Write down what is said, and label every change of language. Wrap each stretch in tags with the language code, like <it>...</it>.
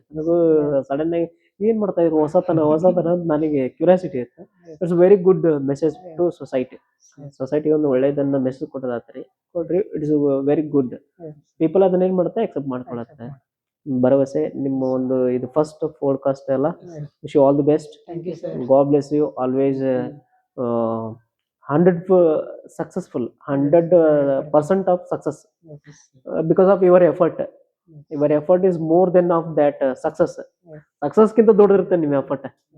<kn>ನನಗೂ ಸಡನ್ ಆಗಿ ಏನ್ ಮಾಡ್ತಾ ಇದ್ರು ಹೊಸತನ ಅಂತ ನನಗೆ ಕ್ಯೂರಿಯಾಸಿಟಿ ಇತ್ತು.</kn> <en>It's very good message to society.</en> <kn>Society ಒಂದು ಒಳ್ಳೇದನ್ನ ಮೆಸೇಜ್ ಕೊಡೋದಾತ್ರಿ ಕೊಡ್ರಿ.</kn> <en>It's very good.</en> <kn>ಪೀಪಲ್ ಅದನ್ನ ಏನ್ ಮಾಡ್ತಾರೆ ಅಕ್ಸೆಪ್ಟ್ ಮಾಡ್ಕೊಳತ್ತೆ. ಭರವಸೆ ನಿಮ್ಮ ಒಂದು ಇದು ಫಸ್ಟ್ ಪಾಡ್ಕಾಸ್ಟ್ ಅಲ್ಲ.</kn> <en>Wish you all the best. God bless you always. 100 successful, 100% of success because of your effort. Your effort is more than of that success.</en> <kn>Success ಕಿಂತ ದೊಡ್ಡದಿರುತ್ತೆ ನಿಮ್ಮ ಎಫರ್ಟ್.</kn>